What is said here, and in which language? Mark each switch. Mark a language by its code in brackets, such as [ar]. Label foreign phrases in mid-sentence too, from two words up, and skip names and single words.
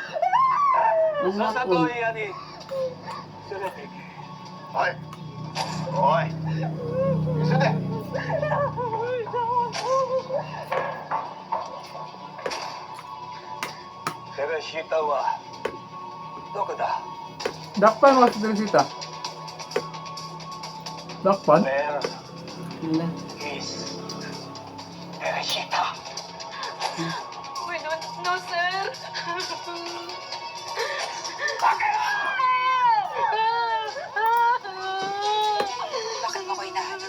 [tl] Ang hapon. Oi! Oi! [en] Listen! [ja] セレシータはどこだ [ceb] Dakpan mo si Teresita. Dakpan? [en] Where [ceb] Wala. [en] is セレシータ We don't know, sir. [tl] Bakit mo ko hinahanap?